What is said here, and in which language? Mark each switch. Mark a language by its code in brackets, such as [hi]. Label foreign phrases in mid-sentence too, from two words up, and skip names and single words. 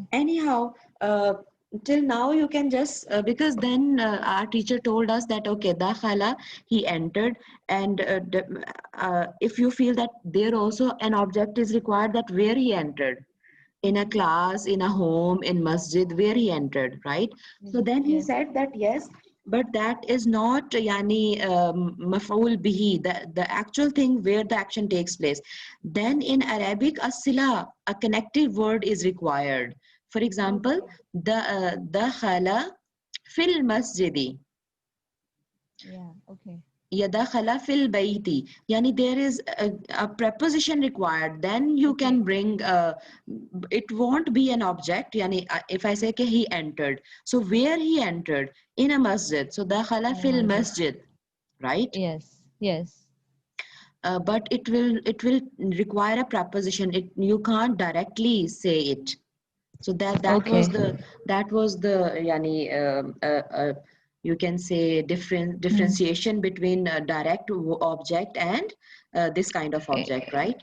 [en] Anyhow, till now you can just because then our teacher told us that okay, dakhala, he entered, and if you feel that there also an object is required, that where he entered, in a class, in a home, in masjid, where he entered, right? So then he Yes. said that yes, but that is not [ar] يعني مفعول به, [en] the actual thing where the action takes place. Then in Arabic, as-sila, a connective word is required. For example, [ar] دخل في المسجد. [en] Yeah. Okay. [ar] يدخل في البيت. [en] Yani there is a preposition required. Then you Okay. can bring, it won't be an object. Yani if I say he entered. So where he entered? In a masjid. So [ar] دخل في المسجد. [en] Right? Yes. Yes. But it will require a preposition. You can't directly say it. So that Okay. was the yani you can say differentiation between a direct object and this kind of object, right?